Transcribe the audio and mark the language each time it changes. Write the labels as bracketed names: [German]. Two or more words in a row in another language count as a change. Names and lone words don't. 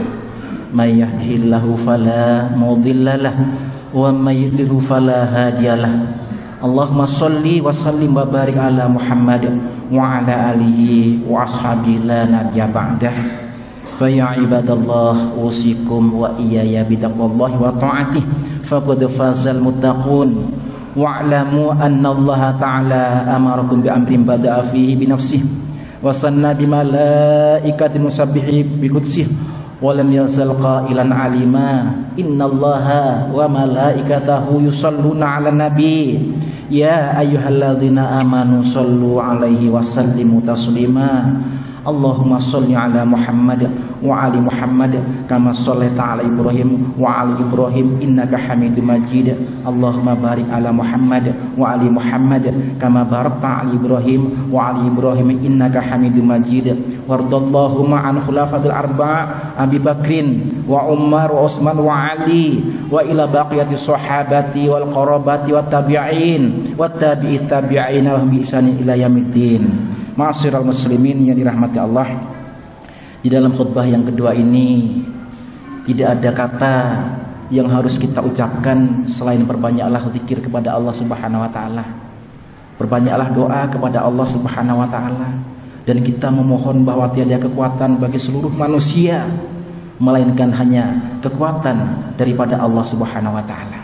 [Arabic] من يهده الله فلا مضل له ومن يضلل فلا هادي له. اللهم صل وسلم وبارك على محمد وعلى آله وأصحابه لا نبي بعده. فيا عباد الله أوصيكم وإياي بتقوى الله وطاعته فقد فاز المتقون. واعلموا أن الله تعالى أمركم بأمر بدأ فيه بنفسه وثنى بملائكة مسبحة بقدسه ولم يزل قائلا عليما إن الله وملائكته يصلون على النبي يا أيها الذين آمنوا صلوا عليه وسلموا تسليما. اللهم صل على محمد وآل محمد كما صليت على إبراهيم وآل إبراهيم إنك حميد مجيد. اللهم بارك على محمد وآل محمد كما باركت على إبراهيم وآل إبراهيم إنك حميد مجيد. وارض اللهم عن خلفاء الأربع أبي بكر وعمر وعثمان وعلي وإلى بقية الصحابة والقرابة والتابعين وتابعي التابعين بإحسان إلى يوم الدين. معاشر المسلمين [Indonesian] yang dirahmati Allah, di dalam khutbah yang kedua ini tidak ada kata yang harus kita ucapkan selain perbanyaklah zikir kepada Allah [Arabic] سبحانه وتعالى. [Indonesian] Perbanyaklah doa kepada Allah [Arabic] سبحانه وتعالى, [Indonesian] dan kita memohon bahwa tiada kekuatan bagi seluruh manusia melainkan hanya kekuatan daripada Allah [Arabic] سبحانه وتعالى.